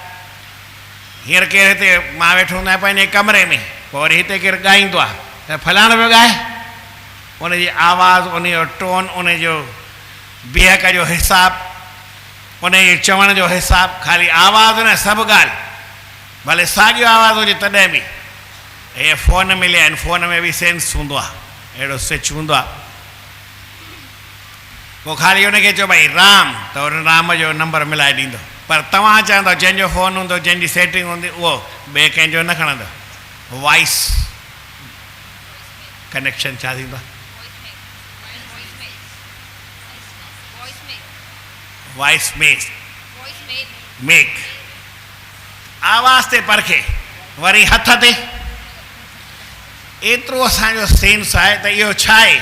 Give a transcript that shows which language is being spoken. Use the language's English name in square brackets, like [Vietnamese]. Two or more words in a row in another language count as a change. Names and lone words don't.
[Sindhi] हींअर केरु हिते मां वेठो हूंदो आहियां पंहिंजे कमरे में, पोइ वरी हिते केरु ॻाईंदो आहे त फलाणो पियो ॻाए, उनजी आवाज़, उनजो टोन, उनजो बिहक जो हिसाबु, उनजे चवण जो हिसाबु, ख़ाली आवाज़ न, सभु ॻाल्हि, भले साॻियो आवाज़ हुजे तॾहिं बि। हे फ़ोन मिलिया आहिनि, फ़ोन में बि सेंस हूंदो आहे, अहिड़ो स्विच हूंदो आहे, पोइ ख़ाली उनखे चओ भई राम, त उन राम जो नंबर मिलाए ॾींदो, पर तव्हां चवंदव जंहिंजो फ़ोन हूंदो, जंहिंजी सेटिंग हूंदी, उहो ॿिए कंहिंजो न खणंदो। [English] voice connection [Sindhi] छा थींदो आहे? [English] voice make, [Sindhi] आवाज़ ते परखे, वरी हथ ते, एतिरो असांजो सेंस आहे त इहो छा आहे?